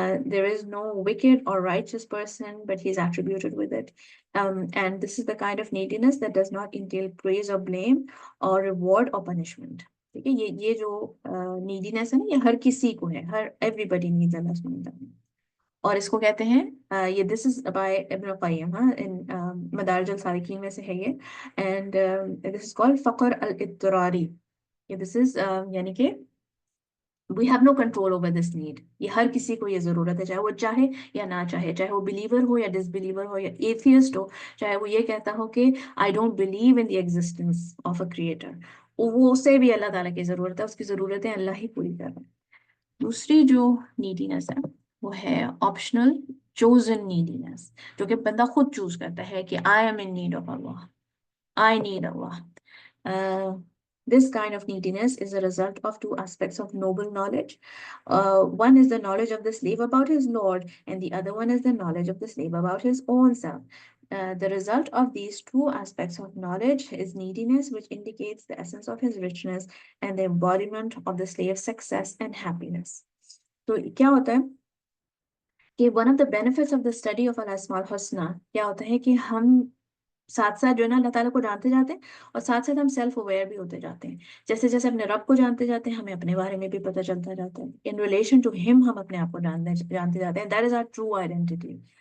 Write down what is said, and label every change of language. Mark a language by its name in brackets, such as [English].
[English] There is no wicked or righteous person, but he is attributed with it. And this is the kind of neediness that does not entail praise or blame or reward or punishment. [Hindi] ठीक है, ये जो neediness है ना, ये हर किसी को है, हर [English] everybody needs Allah subhanahu wa ta'ala. [Hindi] और इसको कहते हैं, ये [English] this is by Ibn Qayyim, [Hindi] हाँ, in मदारिज अल सालिकीन में से है ये, [English] and this is called [Hindi] फक्र Al इत्तरारी. [English] this is [Hindi] यानी कि [English] we have no control over this need. [Hindi] ये हर किसी को ये जरूरत है, चाहे वो चाहे या ना चाहे, चाहे वो बिलीवर हो या डिसबिलीवर हो या एथियस्ट हो, चाहे वो ये कहता हो कि [English] I don't believe in the existence of a creator, [Hindi] वो उसे भी अल्लाह ताला की जरूरत है, उसकी जरूरतें अल्लाह ही पूरी कर रहे हैं. दूसरी जो नीडीनेस है वो है ऑप्शनल चोजन नीडीनेस, जो कि बंदा खुद चूज करता है कि [English] I am in need of Allah, I need Allah. This kind of neediness is a result of two aspects of noble knowledge. One is the knowledge of the slave about his Lord, and the other one is the knowledge of the slave about his own self. The result of these two aspects of knowledge is neediness, which indicates the essence of his richness and the embodiment of the slave's success and happiness. [Hindi] तो क्या होता है कि [English] one of the benefits of the study of [Hindi] al-Asma al-Husna क्या होता है कि हम साथ साथ जो है ना अल्लाह ताला को जानते जाते हैं, और साथ साथ हम सेल्फ अवेयर भी होते जाते हैं. जैसे जैसे अपने रब को जानते जाते हैं, हमें अपने बारे में भी पता चलता जाता है. [English] in relation to him [Hindi] हम अपने आप को जानते जाते हैं. [English] That is our true identity.